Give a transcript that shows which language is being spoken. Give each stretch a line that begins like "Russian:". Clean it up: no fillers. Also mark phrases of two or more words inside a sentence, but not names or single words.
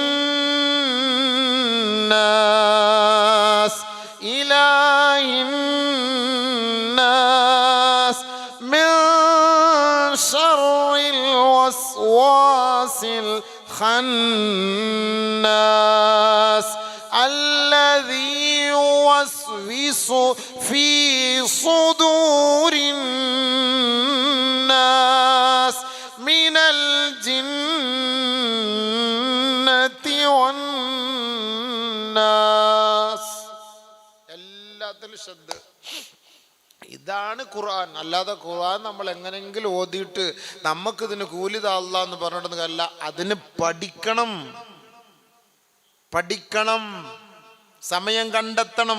Arabic: الناس إله الناس من شر الوسواس الخناس الذي يوسوس في صدور الناس من الجنة والناس.
Malayalam: എല്ലാത്തിലും ശ്രദ്ധ. ഇതാണ് ഖുർആൻ. അല്ലാതെ ഖുർആൻ നമ്മൾ എങ്ങനെങ്കിലും ഓതിയിട്ട് നമുക്കിതിന് കൂലിത അല്ലാഹ് എന്ന് പറഞ്ഞിട്ടൊന്നും കാര്യമില്ല. അതിന് പഠിക്കണം, പഠിക്കണം, സമയം കണ്ടെത്തണം.